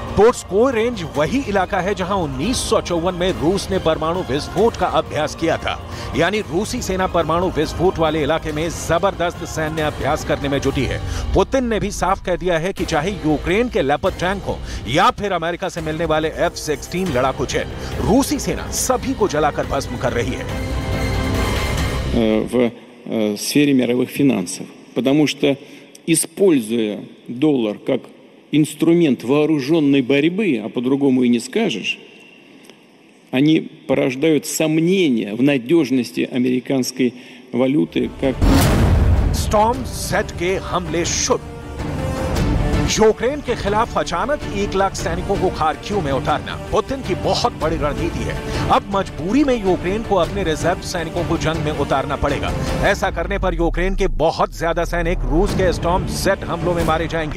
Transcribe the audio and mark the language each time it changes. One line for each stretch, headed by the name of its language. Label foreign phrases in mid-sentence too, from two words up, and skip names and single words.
Hindi: टोट्स्कोय रेंज वही इलाका है जहां 1954 में रूस ने परमाणु विस्फोट का अभ्यास किया था। यानी रूसी सेना परमाणु विस्फोट वाले इलाके में जबरदस्त सैन्य अभ्यास करने में जुटी है। पुतिन ने भी साफ कह दिया है कि चाहे यूक्रेन के लेपर्ड टैंक हो या फिर अमेरिका से मिलने वाले F-16 लड़ाकू जेट, रूसी सेना सभी को जलाकर भस्म कर रही है।
Russian: В сфере мировых финансов, потому что, используя доллар как инструмент вооруженной борьбы, а по-другому и не скажешь, они порождают сомнения в надежности американской валюты как...
Hindi: स्टॉर्म Z के हमले शुरू। यूक्रेन के खिलाफ अचानक 1 लाख सैनिकों को खार्किव में उतारना पुतिन की बहुत बड़ी रणनीति है। अब मजबूरी में यूक्रेन को अपने रिजर्व सैनिकों को जंग में उतारना पड़ेगा। ऐसा करने पर यूक्रेन के बहुत ज्यादा सैनिक रूस के स्टॉर्म Z हमलों में मारे जाएंगे।